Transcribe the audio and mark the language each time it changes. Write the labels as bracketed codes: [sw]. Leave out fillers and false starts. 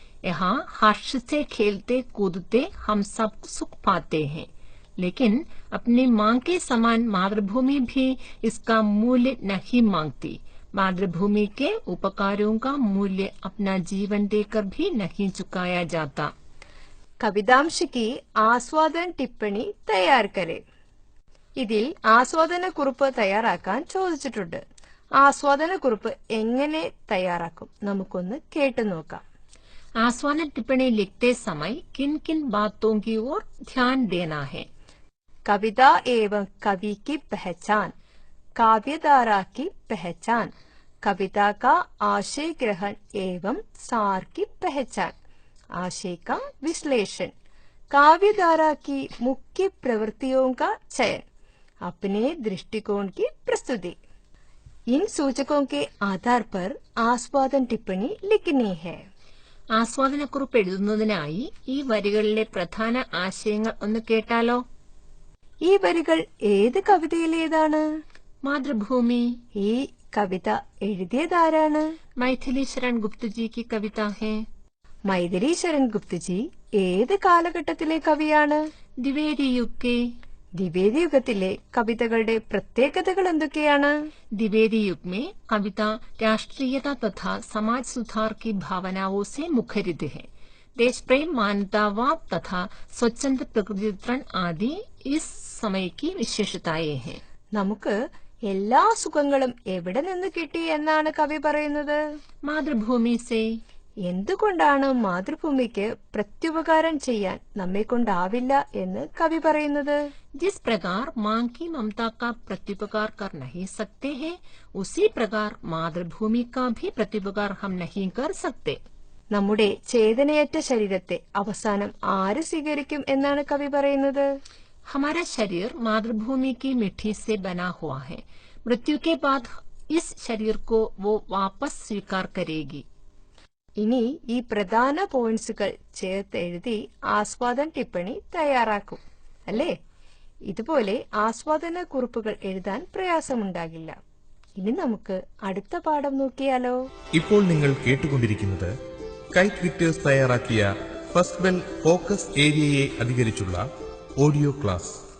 [hi] यहाँ हर्ष से खेलते कूदते हम सब सुख पाते हैं, लेकिन अपनी माँ के समान मातृभूमि भी इसका मूल्य नहीं मांगती. मातृभूमि के उपकारों का मूल्य अपना जीवन देकर भी नहीं चुकाया जाता. കവിതാംശ की ആസ്വാദന ടിപ്പണി തയ്യാർ करे. [ml] ഇതിൽ ആസ്വാദന കുറിപ്പ് തയ്യാറാക്കാൻ ചോദിച്ചിട്ടുണ്ട്. ആസ്വാദന കുറിപ്പ് എങ്ങനെ തയ്യാറാക്കും നമുക്കൊന്ന് കേട്ടു നോക്കാം. [hi] आस्वादन टिप्पणी लिखते समय किन किन बातों की ओर ध्यान देना है? कविता एवं कवि की पहचान, काव्यधारा की पहचान, कविता का आशय ग्रहण एवं सार की पहचान, आशय का विश्लेषण, काव्यधारा की मुख्य प्रवृत्तियों का चयन, अपने दृष्टिकोण की प्रस्तुति. इन सूचकों के आधार पर आस्वादन टिप्पणी लिखनी है. [ml] ആസ്വാദനക്കുറിപ്പ് എഴുതുന്നതിനായി ഈ വരികളിലെ പ്രധാന ആശയങ്ങൾ ഒന്ന് കേട്ടാലോ. ഈ വരികൾ ഏത് കവിതയിലേതാണ്? മാതൃഭൂമി. ഈ കവിത എഴുതിയതാരാണ്? [hi] मैथिली शरण गुप्त जी की कविता है. [ml] മൈഥിലി ശരൺ ഗുപ്തജി ഏത് കാലഘട്ടത്തിലെ കവിയാണ്? [hi] द्विवेदी युग के। [ml] ദ്വിവേദി യുഗത്തിലെ കവിതകളുടെ പ്രത്യേകതകൾ എന്തൊക്കെയാണ്? [hi] द्विवेदी युग में कविता राष्ट्रीयता तथा समाज सुधार की भावनाओं से मुखरित है। देश प्रेम, मानवतावाद तथा स्वच्छंद प्रकृतिचित्रण आदि इस समय की विशेषताएं हैं। [ml] നമുക്ക് എല്ലാ സുഖങ്ങളും എവിടെ നിന്ന് കിട്ടി എന്നാണ് കവി പറയുന്നത്? [hi] मातृभूमि से। [ml] എന്തുകൊണ്ടാണ് മാതൃഭൂമിക്ക് പ്രത്യുപകാരം ചെയ്യാൻ നമ്മെ കൊണ്ടാവില്ല എന്ന് കവി പറയുന്നത്? [hi] जिस प्रकार मां की ममता का प्रत्युपकार कर नहीं सकते हैं, उसी प्रकार मातृभूमि का भी प्रत्युपकार हम नहीं कर सकते। [ml] നമ്മുടെ ചേതനയറ്റ ശരീരത്തെ അവസാനം ആര് സ്വീകരിക്കും എന്നാണ് കവി പറയുന്നത്? [hi] हमारा शरीर मातृभूमि की मिट्टी से बना हुआ है। मृत्यु के बाद इस शरीर को वो वापस स्वीकार करेगी। [ml] ഇനി ഈ പ്രധാന പോയിന്റ്സുകൾ ചേർത്ത് എഴുതി ആസ്വാദന ടിപ്പണി തയ്യാറാക്കും അല്ലേ? ഇതുപോലെ ആസ്വാദന കുറിപ്പുകൾ എഴുതാൻ പ്രയാസമുണ്ടാകില്ല. ഇനി നമുക്ക് അടുത്ത പാഠം നോക്കിയാലോ? ഇപ്പോൾ നിങ്ങൾ കേട്ടുകൊണ്ടിരിക്കുന്നത് കൈറ്റ് വിക്ടേഴ്സ് തയ്യാറാക്കിയ first bell focus ഏരിയയെ അധികരിച്ചുള്ള audio class.